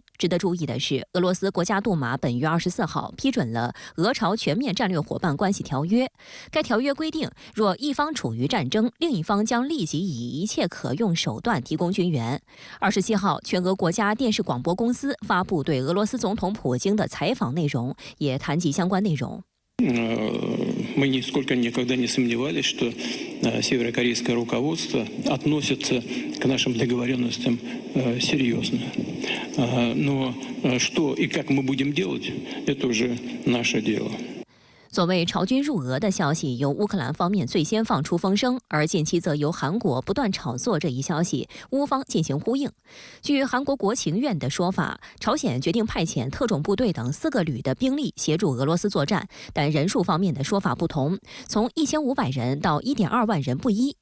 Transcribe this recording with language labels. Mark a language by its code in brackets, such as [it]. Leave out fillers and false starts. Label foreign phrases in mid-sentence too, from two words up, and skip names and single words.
[zh] 值得注意的是，俄罗斯国家杜马本月24号批准了俄朝全面战略伙伴关系条约。该条约规定，若一方处于战争，另一方将立即以一切可用手段提供军援。27号，全俄国家电视广播公司发布对俄罗斯总统普京的采访内容，也谈及相关内容。 [ru] Мы нисколько никогда не сомневались, что северокорейское руководство относится к нашим договоренностям серьезно. Но что и как мы будем делать, это уже наше дело. [zh] 所谓朝军入俄的消息，由乌克兰方面最先放出风声，而近期则由韩国不断炒作这一消息，乌方进行呼应。据韩国国情院的说法，朝鲜决定派遣特种部队等4个旅的兵力协助俄罗斯作战，但人数方面的说法不同，从1500人到1.2万人不一。